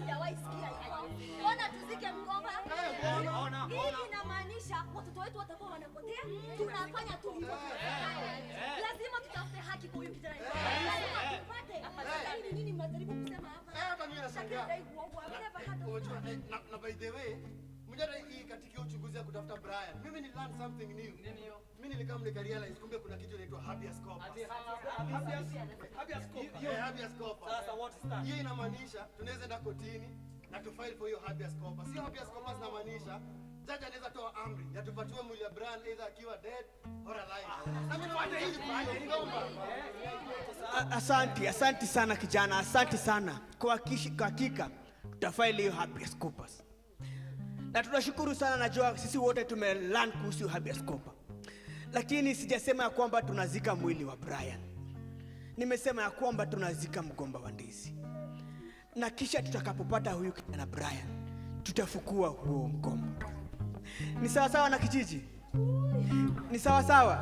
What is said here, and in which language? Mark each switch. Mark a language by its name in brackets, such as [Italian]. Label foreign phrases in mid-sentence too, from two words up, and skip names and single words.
[Swahili] Sijawahi sikia hivyo. Ona tuzike mgomba. Hii inamaanisha watoto wetu watakuwa wanapotea. Tunafanya tu hivyo. Lazima tutafute haki kwa huyu kijana. Lazima tupate. Hapa nini mnajaribu kusema hapa? Hapa mimi nashangaa. Na [English] by the way, [Swahili] mjadala hii katika uchunguzi ya kutafuta Brian. Mimi ni [English] learn something new. [Swahili] Nini hiyo? Mimi nilikaa realize kumbe kuna kitu inaitwa [Latin] habeas corpus. Habeas corpus. Yeah, habeas corpus. [English] Sasa what is that? [Swahili] Hiyo inamaanisha tunaweza enda kotini na tu [English] file for [Swahili] hiyo [Latin] habeas corpus. [Swahili] Hiyo [Latin] habeas corpus [Swahili] inamaanisha jaji anaweza toa amri ya tupatiwe mwili wa Brian either akiwa [English] dead or alive. [Swahili] Na mimi naona hii Asante sana kijana, asante sana. Kwa hakika tutafaili hiyo [Latin] habeas corpus. [Swahili] Na tunashukuru sana, najua sisi wote tumelearn kuhusu [Latin] habeas corpus. [Swahili] Lakini sijasema ya kwamba tunazika mwili wa Brian. Nimesema ya kwamba tunazika mgomba wa ndizi. Na kisha tutakapopata huyu kijana Brian, tutafukua huo mgomba. Ni sawa sawa na kijiji? Ni sawa sawa?